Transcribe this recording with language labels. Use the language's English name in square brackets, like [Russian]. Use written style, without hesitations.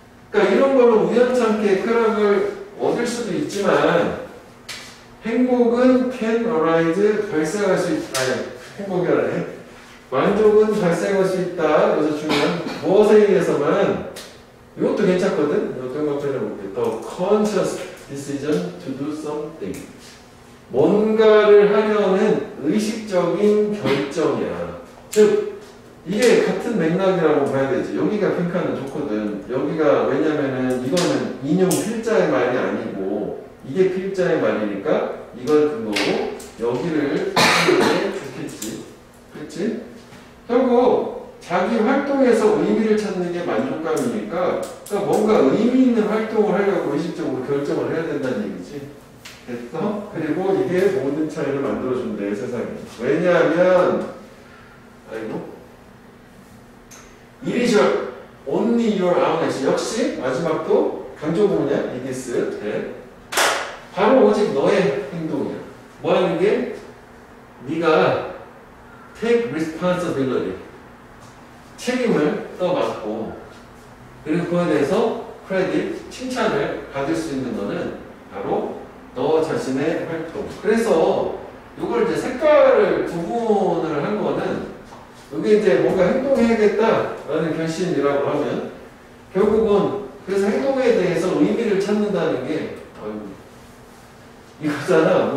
[Korean] 그러니까 이런 걸로 우연찮게 쾌락을 얻을 수도 있지만 행복은 [English] can arise, [Korean] 발생할 수 있다. 아니, 행복이라네. 만족은 발생할 수 있다. 그래서 중요한 무엇에 의해서만 이것도 괜찮거든. 이것도 한번 해볼게. [English] The conscious decision to do something. [Korean] 뭔가를 하려는 의식적인 결정이야. 즉 이게 같은 맥락이라고 봐야 되지. 여기가 핑크는 좋거든. 여기가 왜냐면은 이거는 인용 필자의 말이 아니고 이게 필자의 말이니까 이걸 근거로 여기를 쓰는 게 좋겠지. 그치? 결국 자기 활동에서 의미를 찾는 게 만족감이니까 그러니까 뭔가 의미 있는 활동을 하려고 의식적으로 결정을 해야 된다는 얘기지. 됐어? 그리고 이게 모든 차이를 만들어준대, 세상에. 왜냐하면 아이고 [English] It is your, only your own. [Korean] 역시 마지막도 강조 부분이야. [English] It is. [Korean] 네. 바로 오직 너의 행동이야. 뭐 하는 게? 네가 [English] take responsibility. [Korean] 책임을 떠맡고 그리고 그거에 대해서 크레딧, 칭찬을 받을 수 있는 거는 바로 너 자신의 활동. 그래서 이걸 이제 색깔을 구분을 한 거는 이게 이제 뭔가 행동해야겠다라는 결심이라고 하면 결국은 그래서 행동에 대해서 의미를 찾는다는 게 이거잖아.